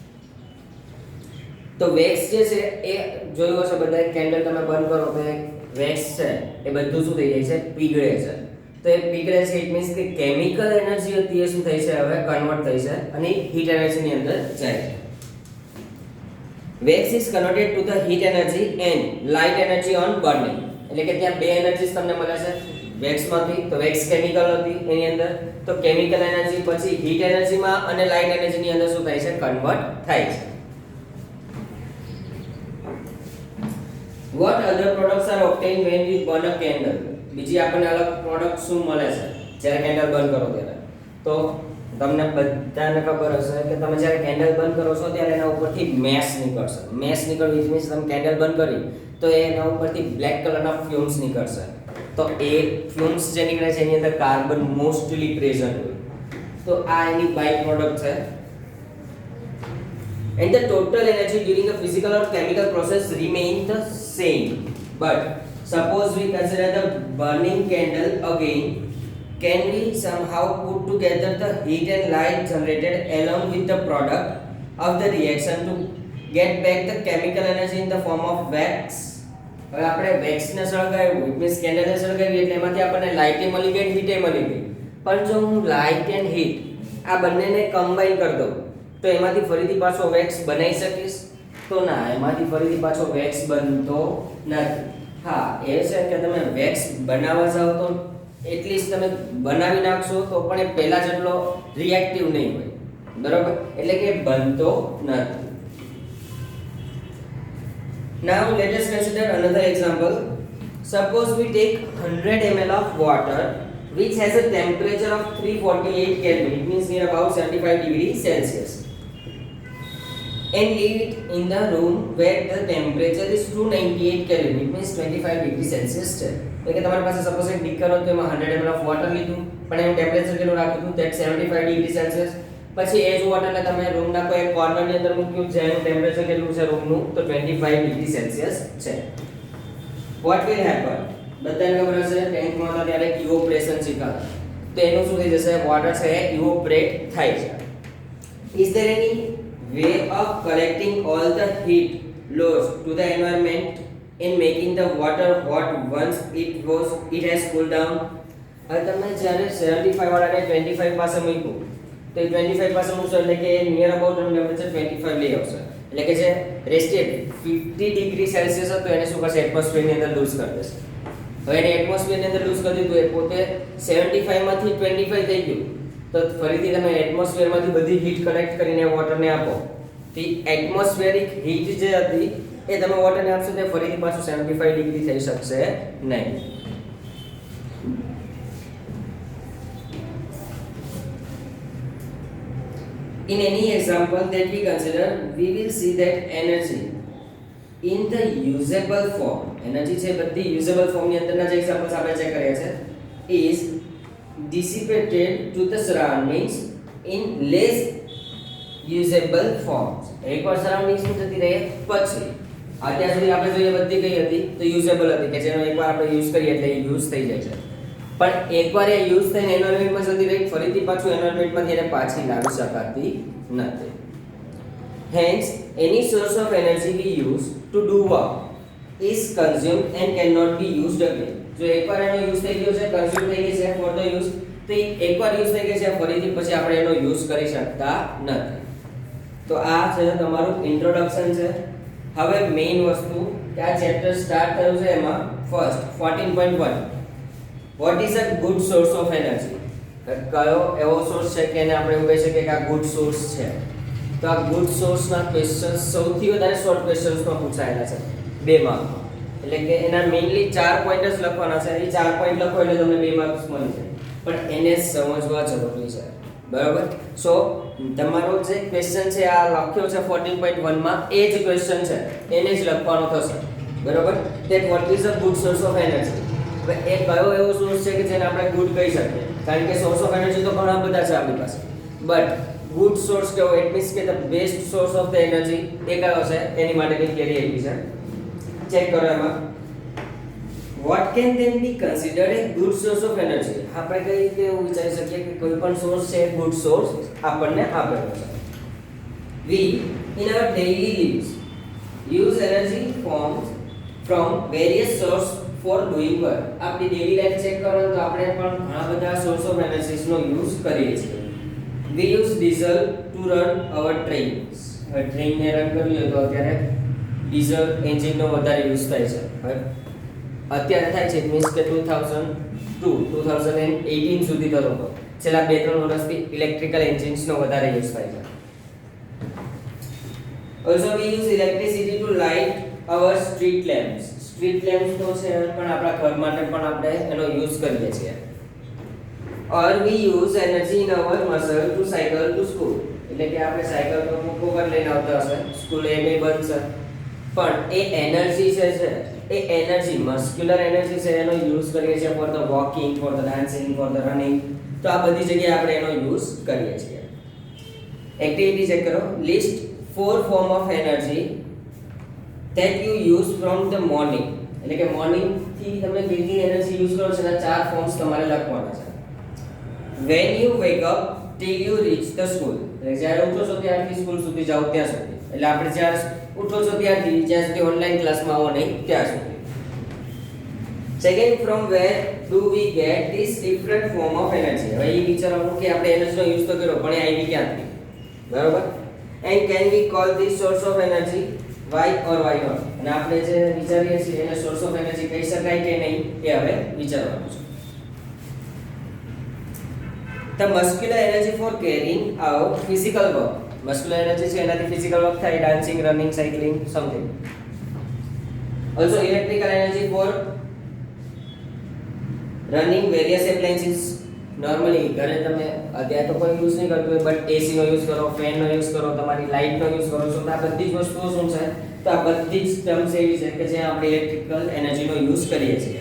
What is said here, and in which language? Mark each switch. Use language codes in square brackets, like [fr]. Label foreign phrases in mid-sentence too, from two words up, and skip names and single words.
[gu] તો વેક્સ જે છે એ જોયું હશે બધા, કેન્ડલ તમે બંધ કરો તો વેક્સ છે એ બધું શું થઈ જાય છે? પીગળે છે. તો એ પીગળે છે [en] it means [gu] કે [en] chemical energy [gu] હતી એ શું થઈ છે હવે કન્વર્ટ થઈ છે અને [en] heat energy [gu] ની અંદર જાય છે. [en] wax is converted to the heat energy and light energy on burning. [gu] એટલે કે ત્યાં બે એનર્જીસ તમને મળે છે wax માંથી. તો wax કેમિકલ હતી એની અંદર, તો [en] chemical energy [gu] પછી [en] heat energy [gu] માં અને [en] light energy [gu] ની અંદર શું થાય છે કન્વર્ટ થાય છે. [en] What other products are obtained when we burn a candle? [gu] બીજી આપણને અલગ પ્રોડક્ટ શું મળે છે જ્યારે કેન્ડલ બંધ કરો ત્યારે? તો તમને બધાને ખબર હશે કે તમે જ્યારે કેન્ડલ બંધ કરો છો ત્યારે એના ઉપરથી મેશ નીકળશે. મેશ નીકળવી [en] it means [gu] તમે કેન્ડલ બંધ કરી તો એના ઉપરથી બ્લેક કલરના ફ્યુમ્સ નીકળશે. તો એ ફ્યુમ્સ જે નીકળે છે એની અંદર [en] carbon mostly present [gu] હોય. તો આ એની [en] by product [gu] છે. [en] And the total energy during a physical or chemical process remain the same. But suppose we consider the burning candle again, can we somehow put together the heat and light generated along with the product of the reaction to get back the chemical energy in the form of wax? [gu] હવે આપણે wax ને સળગાવ્યું [en] it means [gu] કેન્ડલ ને સળગાવી એટલે એમાંથી આપણને લાઇટ મળી ગઈ હીટ મળી ગઈ. પણ જો હું [en] light and heat [gu] આ બંનેને કમ્બાઈન કરી દઉં તો એમાંથી ફરીથી પાછો વેક્સ બનાવી શકીશ? તો ના, એમાંથી ફરીથી પાછો વેક્સ બનતો નથી. હા, એ છે કે તમે વેક્સ બનાવવા જાવ તો એટલીસ્ટ તમે બનાવી નાખશો તો પણ એ પહેલા જેટલો રિએક્ટિવ નહીં હોય, બરોબર? એટલે કે બનતો નથી. [en] Now let us consider another example. Suppose we take 100 ml of water which has a temperature of 348 Kelvin, it means near about 75 degrees Celsius, and leave it in the room where the temperature is 298 Kelvin, it means 25 degrees Celsius છે. [gu] એટલે કે તમારી પાસે સપોઝ એક બીકર હોય તો એમાં [en] 100 ml of water [gu] લીધું પણ એનું ટેમ્પરેચર કેટલું રાખ્યું હતું [en] that 75 degrees Celsius. [gu] પછી એ જ વોટરને તમે રૂમના કોઈ એક કોર્નરની અંદર મૂક્યું જેનું ટેમ્પરેચર કેટલું છે રૂમનું તો [en] 25 degree Celsius [gu] છે. [en] What will happen? [gu] બધાને ખબર હશે ટેન્કમાં હતા ત્યારે ઇવોપરેશન શીખાતા. તો એનું શું થઈ જશે? વોટર છે ઇવોપરેટ થાય છે. [en] Is there any way of collecting all the heat loss to the environment in making the water hot once it has cooled down? [gu] હવે તમે જ્યારે 75 વાળાને 25 પાસે મૂક્યું તો એ 25 પાસે મૂકશો એટલે કે [en] near about temperature [gu] 25 લઈ આવશે. એટલે કે જે રેસ્ટેડ [en] 50 degree Celsius [gu] હતો એને શું કરશે? એટમોસ્ફિયરની અંદર લૂઝ કરી દેશે. હવે એને એટમોસ્ફિયરની અંદર લૂઝ કરી દીધું, એ પોતે 75 માંથી 25 થઈ ગયું. તો ફરીથી તમે એટમોસ્ફિયરમાંથી બધી હીટ કલેક્ટ કરીને વોટરને આપો. તો [en] atmospheric heat [gu] જે હતી એ તમે વોટરને આપશો તો ફરીથી પાછું 75 ડિગ્રી થઈ શકશે નહીં. [en] In any example that we consider, we will see that energy in the usable form, energy [gu] છે બધી [en] usable form [gu] ની અંદરના જે એક્ઝામ્પલ્સ આપણે ચેક કર્યા છે [en] is dissipated to the surroundings in less usable forms. [gu] એકવાર સરાઉન્ડિંગ્સ માં જતી રહે પછી અત્યાર સુધી આપણે જોઈએ બધી કઈ હતી તો યુઝેબલ હતી કે જેનો એકવાર આપણે યુઝ કરીએ એટલે યુઝ થઈ જાય છે. પણ એકવાર એ યુઝ થઈને એન્વાયરમેન્ટમાં જતી રહી ફરીથી પાછું એન્વાયરમેન્ટમાંથી એને પાછી લાવી શકાતી નથી. Hence any source of energy we use to do work is consumed and cannot be used again. જો એકવાર એનો યુઝ થઈ ગયો છે, કન્ઝ્યુમ થઈ ગઈ છે [en] for the use, [gu] તો એકવાર યુઝ થઈ ગઈ છે ફરીથી પછી આપણે એનો યુઝ કરી શકતા નથી. તો આ છે તમારું ઇન્ટ્રોડક્શન છે. હવે મેઇન વસ્તુ કે આ [en] chapter start [gu] થયું છે એમાં ફર્સ્ટ 14.1 [en] What is a good source of energy? [gu] કયો એવો સોર્સ છે કે એને આપણે એવું કહી શકીએ કે આ [en] good source [gu] છે. તો આ ગુડ સોર્સના ક્વેશ્ચન્સ સૌથી વધારે શોર્ટ ક્વેશ્ચન્સમાં પૂછાયેલા છે 2 માર્કમાં. એટલે કે એના મેઇનલી 4 પોઈન્ટ જ લખવાના છે. એ 4 પોઈન્ટ લખો એટલે તમને 2 માર્ક્સ મળી જાય. પણ એને સમજવા જરૂરી છે, બરાબર? સો તમારો જે ક્વેશ્ચન છે આ લખ્યો છે 14.1 માં એ જ ક્વેશ્ચન છે એને જ લખવાનો થશે, બરાબર? [en] that what is a good source of energy? [gu] હવે એ કયો એવો સોર્સ છે કે જેને આપણે ગુડ કહી શકીએ? કારણ કે [en] source of energy [gu] તો ઘણા બધા છે આપણી પાસે, [en] but good source [gu] કેવો? [en] it means [gu] કે [en] the best source of the energy [gu] એ કયો છે એની માટેની થિયરી આપી છે. ચેક કરો એમાં [en] what can then be considered a good source of energy? [gu] આપણે કઈ રીતે એવું વિચારી શકીએ કે કોઈ પણ સોર્સ છે [en] good source [gu] આપણને આપેલો છે. [en] we in our daily lives use energy forms from various sources for doing work. [gu] આપણી [en] daily life [gu] ચેક કરો તો આપણે પણ ઘણા બધા [en] source of energies [gu] નો યુઝ કરીએ છીએ. [en] We use diesel to run our trains. [gu] હવે ટ્રેન ને રન કરીએ તો અત્યારે [en] diesel engine [gu] નો વધારે યુઝ થાય છે. હવે અત્યારે થાય છે મીન્સ કે 2018 સુધી તો લોકો છેલ્લા 2-3 વર્ષથી [en] electrical engines [gu] નો વધારે યુઝ થાય છે. [en] Also we use electricity to light our street lamps. Street lamps [gu] તો છે પણ આપણા ઘર માટે પણ આપણે એનો યુઝ કરીએ છીએ. [en] Or we use energy in our muscle to cycle to school. [gu] એટલે કે આપણે સાયકલ પર મૂકો પર લઈને આવતા હશે સ્કૂલ એ મે બંધ છે પણ એ એનર્જી છે એ એનર્જી [en] muscular energy [gu] છે એનો યુઝ કરીએ છીએ [en] for the walking, for the dancing, for the running. [gu] તો આ બધી જગ્યાએ આપણે એનો યુઝ કરીએ છીએ. એક્ટિવિટી ચેક કરો. [en] list 4 form of energy that you use from the morning. [gu] એટલે કે મોર્નિંગ થી તમે કેટલી એનર્જી યુઝ કરો છો એના 4 ફોર્મ્સ તમારે લખવાના છે. [en] When you wake up till you reach the school. [gu] એટલે જ્યારે ઉઠો છો ત્યારથી સ્કૂલ સુધી જાઓ ત્યાં સુધી. એટલે આપણે જ્યારે ઉઠો છો ત્યારથી જ્યાં સુધી ઓનલાઈન ક્લાસમાં આવો નહીં ત્યાં સુધી. [en] Second, from where do we get this different form of energy? [gu] હવે એ વિચારવાનું કે આપણે એનર્જીનો યુઝ તો કર્યો પણ એ આવી ક્યાંથી? બરાબર? [en] And can we call this source of energy? Why or why not? [gu] અને આપણે જે વિચારીએ છીએ એને [en] source of energy [gu] કહી શકાય કે નહીં એ હવે વિચારવાનું છે. [en] The muscular energy for carrying out physical work. Muscular energy [gu] છે એનાથી [en] physical work થાય, dancing, running, cycling, something. Also electrical energy for running various appliances. [gu] નોર્મલી ઘરે તમે અત્યારે તો કોઈ યુઝ નહીં કરતું હોય બટ એસી નો યુઝ કરો, ફેન નો યુઝ કરો, તમારી લાઇટ નો યુઝ કરો છો તો આ બધી જ વસ્તુઓ શું છે તો આ બધી જ ટર્મ્સ એવી છે કે જે આપણે ઇલેક્ટ્રિકલ એનર્જીનો યુઝ કરીએ છીએ.